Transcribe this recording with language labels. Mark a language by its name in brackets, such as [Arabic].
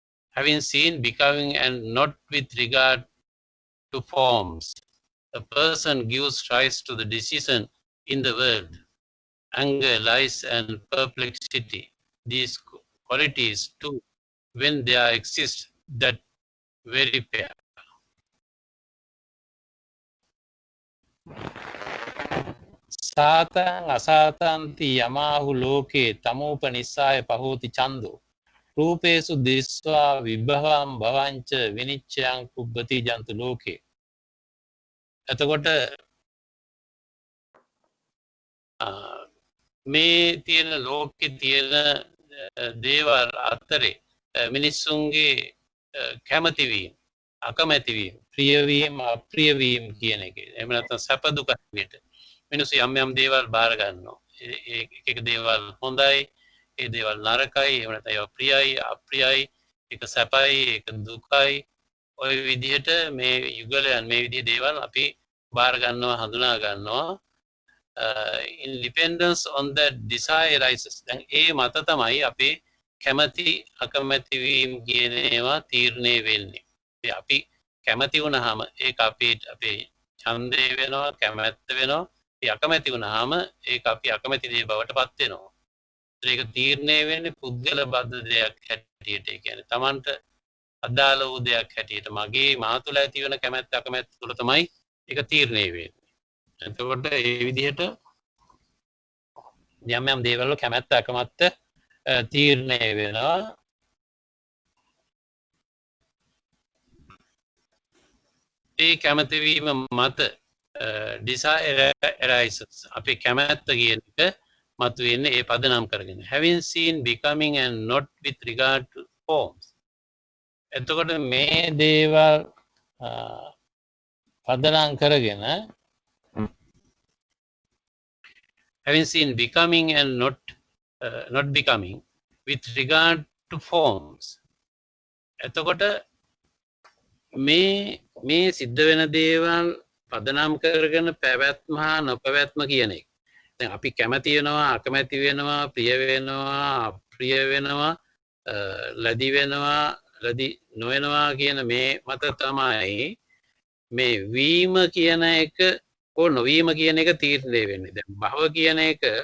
[English] Having seen becoming and not with regard to forms, a person gives rise to the decision in the world, anger, lies, and perplexity. These qualities too, when they exist, that very pair. [Pali] සාතං අසාතන්ති යමාහු ලෝකේ තමෝපනිස්සාය පහෝති චන්දෝ රූපේසු දිස්වා විභවම් භවංච විනිච්ඡයං කුබ්බති ජන්තු ලෝකේ. [Sinhala] එතකොට මේ තියෙන ලෝකේ තියෙන දේවල් අතරේ මිනිස්සුන්ගේ කැමැතිවීම අකමැතිවීම ප්‍රියවීම අප්‍රියවීම කියන එක. එහෙම නැත්නම් සැප දුක විදිහට මිනිස්සු යම් යම් දේවල් බාර ගන්නවා. එක දේවල් හොඳයි, ඒ දේවල් නරකයි, එහෙම නැත්නම් ඒවා ප්‍රියයි, අප්‍රියයි, ඒක සැපයි, ඒක දුකයි. ඔය විදිහට මේ යුගලයන් මේ විදිහේ දේවල් අපි බාර ගන්නවා, හඳුනා ගන්නවා. [English] In dependence on that desire arises. [Sinhala] දැන් ඒ මත තමයි අපේ කැමැති අකමැති වීම කියන ඒවා තීරණය වෙන්නේ. අපි කැමැති වුණාම ඒක අපේ ඡන්දේ වෙනවා, කැමැත්ත වෙනවා. ඒ අකමැති වුණාම ඒක අපි අකමැති දේ බවට පත් වෙනවා. ඒක තීරණය වෙන්නේ පුද්ගල බද්ධ දෙයක් හැටියට. ඒ කියන්නේ Tamanට අදාළ වූ දෙයක් හැටියට මගේ මා තුළ ඇති වෙන කැමැත්ත අකමැත්ත තුළ තමයි ඒක තීරණය වෙන්නේ. එතකොට ඒ විදිහට යම් යම් දේවල් වල කැමැත්ත අකමැත්ත තීරණය වෙනවා. ඒ කැමැති වීම මත [English] desire arises. [Sinhala] අපි කැමැත්ත කියන එක මතුවෙන්නේ ඒ පදනම් කරගෙන. [English] Having seen becoming and not with regard to forms. [Sinhala] එතකොට මේ දේවල් පදනම් කරගෙන [English] having seen becoming and not becoming with regard to forms. [Sinhala] එතකොට මේ සිද්ධ වෙන දේවල් පදනම් කරගෙන පැවැත්ම හා නොපැවැත්ම කියන එක. දැන් අපි කැමති වෙනවා, අකමැති වෙනවා, ප්‍රිය වෙනවා, අප්‍රිය වෙනවා, ලැබි වෙනවා, ලැබි නොවෙනවා කියන මේ මත තමයි මේ වීම කියන එක හෝ නොවීම කියන එක තීරණය වෙන්නේ. දැන් භව කියන එක